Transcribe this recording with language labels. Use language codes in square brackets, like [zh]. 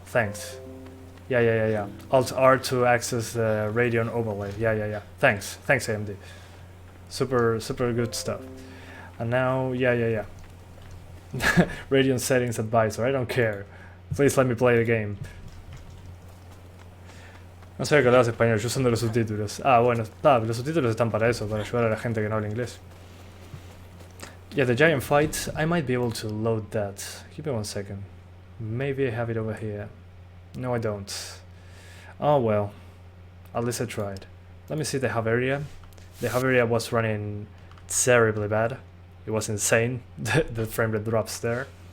[en] Thanks. Yeah. Alt R to access the Radeon overlay. Yeah. Thanks AMD. Super good stuff. And now, yeah. Radeon settings advisor, I don't care. Please let me play the game. [es] No sabía que hablabas español, yo usando los subtítulos. Ah, bueno, los subtítulos están para eso, para ayudar a la gente que no habla inglés. [en] Yeah, the giant fight, I might be able to load that. Give me 1 second. Maybe I have it over here. No, I don't. Oh well, at least I tried. Let me see the hub area. The hub area was running terribly bad. It was insane, the frame rate drops there.